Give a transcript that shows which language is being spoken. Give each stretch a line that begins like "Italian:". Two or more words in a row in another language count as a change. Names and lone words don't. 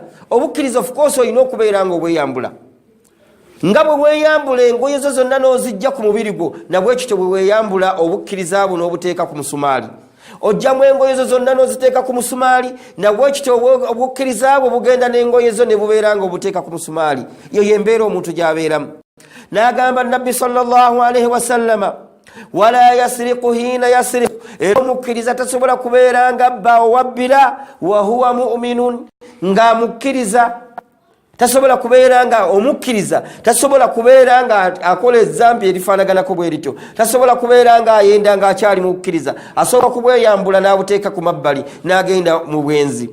Ganda: Obukkiriza
English: of course
Ganda: olina okubeera ng'obweyambula, nga bwe weeyambula engoye zo zonna n'ozijja ku mubiri gwo, nabwe ekyo bwe weeyambula obukkiriza bwo n'obuteeka ku musumaali. Ojjamu engoye zo zonna n'oziteeka ku musumaali, nabwe ekyo obukkiriza bwo bugenda n'engoye zo ne bubeera nga obuteeka ku musumaali. Yo yembeera omuntu gy'abeeramu. N'agamba Nabbi
Arabic: صلى الله عليه وسلم ولا يسرق حين يسرق,
Ganda: era omukkiriza tasobola kubeera nga abba owabbira
Arabic: وهو مؤمن,
Ganda: ng'amukkiriza. Tasobola kubeera nga omukkiriza, tasobola kubeera nga akola ezzambi erifaanaganako bwe lityo, tasobola kubeera nga ayenda ng'akyali mukkiriza, asooka kubweyambula n'abuteeka ku mabbali n'agenda mu bwenzi.